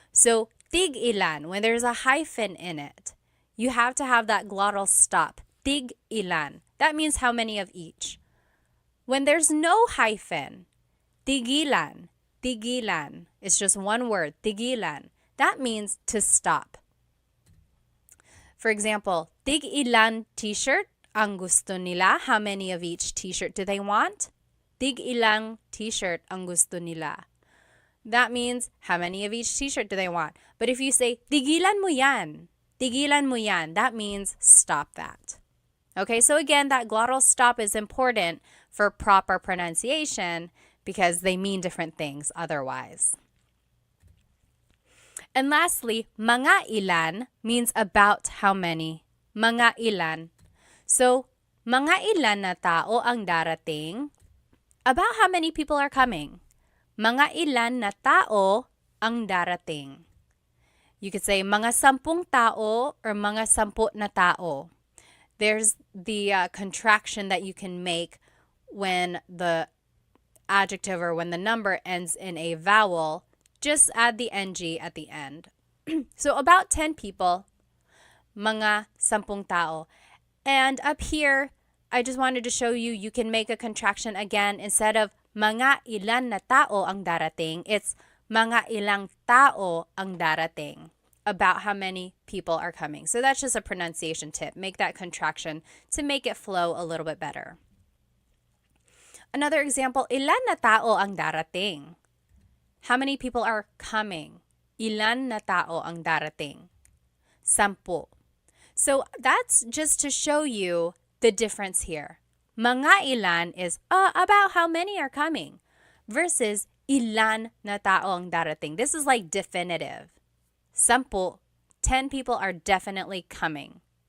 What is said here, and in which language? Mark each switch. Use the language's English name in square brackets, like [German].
[English] So tig-ilan, when there's a hyphen in it, you have to have that glottal stop. Tig-ilan. That means how many of each. When there's no hyphen, tigilan, tigilan. It's just one word, tigilan. That means to stop. For example, [Filipino] tig-ilan t-shirt ang gusto nila. [English] How many of each t-shirt do they want? [Filipino] Tig-ilang t-shirt ang gusto nila. [English] That means how many of each t-shirt do they want? But if you say, [Filipino] tigilan mo yan, [English] that means stop that. Okay, so again, that glottal stop is important for proper pronunciation because they mean different things otherwise. And lastly, mga ilan means about how many. Mga ilan. [Filipino] So, mga ilan na tao ang darating? [English] About how many people are coming. [Filipino] Mga ilan na tao ang darating. [English] You could say [Filipino] mga 10 tao or mga 10 na tao. [English] There's the contraction that you can make when the adjective or when the number ends in a vowel. Just add the ng at the end. So about 10 people, [Filipino] mga 10 tao. [English] And up here, I just wanted to show you, you can make a contraction again. Instead of [Filipino] mga ilan na tao ang darating, [English] it's [Filipino] mga ilang tao ang darating. [English] About how many people are coming. So that's just a pronunciation tip. Make that contraction to make it flow a little bit better. Another example, [Filipino] ilan na tao ang darating? [English] How many people are coming? [Filipino] Ilan na tao ang darating? 10. [English] So that's just to show you the difference here. Mga ilan is about how many are coming versus [Filipino] ilan na tao ang darating. [English] This is like definitive. 10 people are definitely coming.